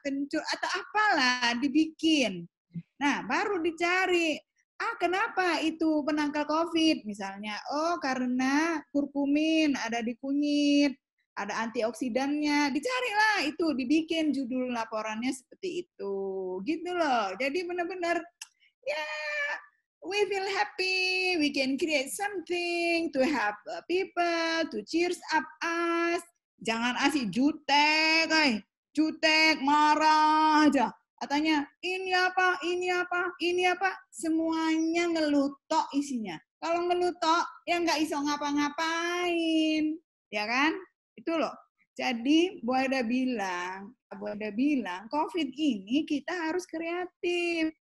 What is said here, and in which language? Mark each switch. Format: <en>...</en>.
<id>Kencur, atau apalah dibikin. Nah, baru dicari. Kenapa itu penangkal COVID? Misalnya, karena kurkumin ada di kunyit, ada antioksidannya. Dicarilah itu, dibikin judul laporannya seperti itu. Gitu loh. Jadi benar-benar, ya,</id> <en>we feel happy, we can create something to help people, to cheers up us.</en> <id>Jangan asik jutek, jutek, marah aja. Katanya, ini apa, ini apa, ini apa. Semuanya ngelutok isinya. Kalau ngelutok, ya nggak iso ngapa-ngapain. Ya kan? Itu loh. Jadi, Bu Aida bilang, COVID ini kita harus kreatif.</id>